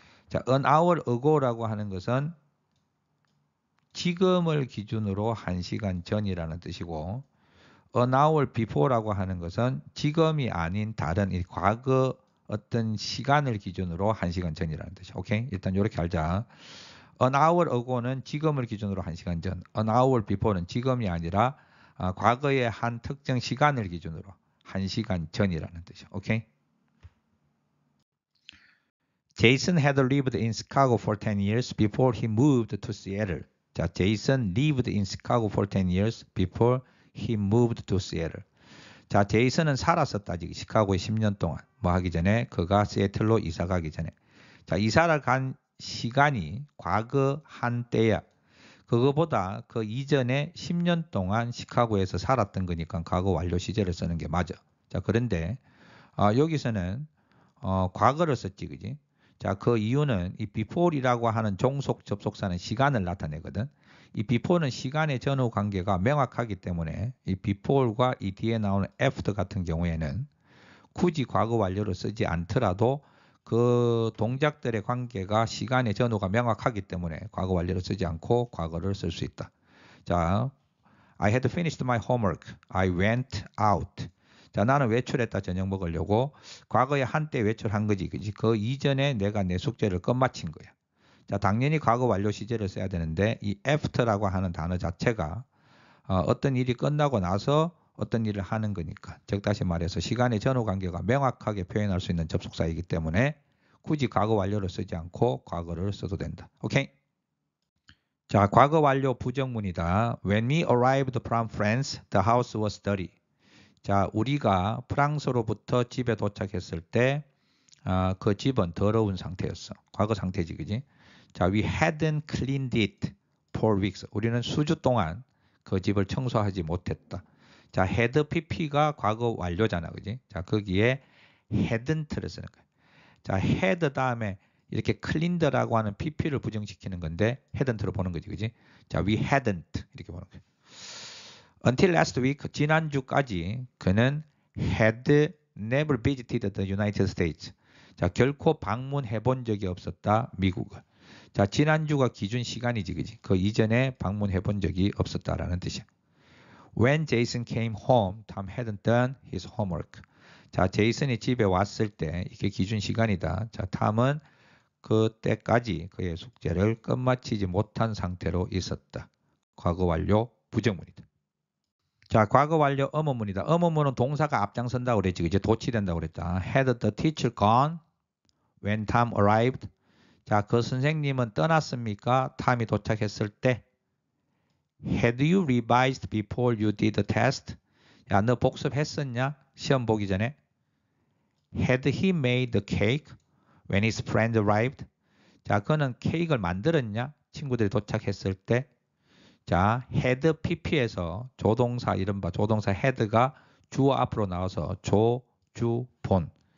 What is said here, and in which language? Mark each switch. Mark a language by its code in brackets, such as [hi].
[ko] 자, an hour ago라고 하는 것은 지금을 기준으로 1시간 전이라는 뜻이고 an hour before라고 하는 것은 지금이 아닌 다른 이 과거 어떤 시간을 기준으로 1시간 전이라는 뜻이야. 오케이? 일단 이렇게 알자. An hour ago는 지금을 기준으로 1시간 전. An hour before는 지금이 아니라 과거의 한 특정 시간을 기준으로 1시간 전이라는 뜻이야. 오케이? [en] Jason had lived in Chicago for 10 years before he moved to Seattle. 자, Jason lived in Chicago for 10 years before he moved to Seattle. [ko] 자, 제이슨은 살았었다. 시카고에 10년 동안. 뭐 하기 전에 그가 시애틀로 이사 가기 전에. 자, 이사를 간 시간이 과거 한때야. 그거보다 그 이전에 10년 동안 시카고에서 살았던 거니까 과거 완료 시제를 쓰는 게 맞아. 자, 그런데 여기서는 과거를 썼지, 그지? 자, 그 이유는 이 before이라고 하는 종속 접속사는 시간을 나타내거든. 이 before는 시간의 전후 관계가 명확하기 때문에 이 before과 이 뒤에 나오는 after 같은 경우에는 굳이 과거 완료를 쓰지 않더라도 그 동작들의 관계가 시간의 전후가 명확하기 때문에 과거 완료를 쓰지 않고 과거를 쓸 수 있다. [en] 자, I had finished my homework. I went out. [ko] 자, 나는 외출했다. 저녁 먹으려고. 과거에 한때 외출한 거지, 그지? 그 이전에 내가 내 숙제를 끝마친 거야. 자, 당연히 과거 완료 시제를 써야 되는데 이 after라고 하는 단어 자체가 어떤 일이 끝나고 나서 어떤 일을 하는 거니까. 즉 다시 말해서 시간의 전후 관계가 명확하게 표현할 수 있는 접속사이기 때문에 굳이 과거 완료를 쓰지 않고 과거를 써도 된다. 오케이? 자, 과거 완료 부정문이다. [en] When we arrived from France, the house was dirty. [ko] 자, 우리가 프랑스로부터 집에 도착했을 때 그 집은 더러운 상태였어. 과거 상태지, 그지? [en] 자, we hadn't cleaned it for weeks. [ko] 우리는 수주 동안 그 집을 청소하지 못했다. 자, had pp가 과거 완료잖아, 그지? 자, 거기에 hadn't를 쓰는 거야. 자, had 다음에 이렇게 cleaned라고 하는 pp를 부정시키는 건데 hadn't로 보는 거지, 그지? 자, we hadn't 이렇게 보는 거야. [en] Until last week, [ko] 지난주까지 그는 [en] had never visited the United States. [ko] 자, 결코 방문해 본 적이 없었다, 미국을. 자, 지난주가 기준 시간이지, 그지? 그 이전에 방문해 본 적이 없었다라는 뜻이야. [en] When Jason came home, Tom hadn't done his homework. [ko] 자, 제이슨이 집에 왔을 때 이게 기준 시간이다. 자, 탐은 그때까지 그의 숙제를 끝마치지 못한 상태로 있었다. 과거 완료 부정문이다. 자, 과거 완료 의문문이다. 의문문은 동사가 앞장선다고 그랬지. 이제 도치된다고 그랬다. [en] Had the teacher gone when Tom arrived? [ko] 자, 그 선생님은 떠났습니까? 탐이 도착했을 때. [en] Had you revised before you did the test? [ko] 야, 너 복습했었냐? 시험 보기 전에. [en] Had he made the cake when his friend arrived? [ko] 자, 그는 케이크를 만들었냐? 친구들이 도착했을 때. 자, had pp에서 조동사 이른바 조동사 had가 주어 앞으로 나와서 조, 주, 본.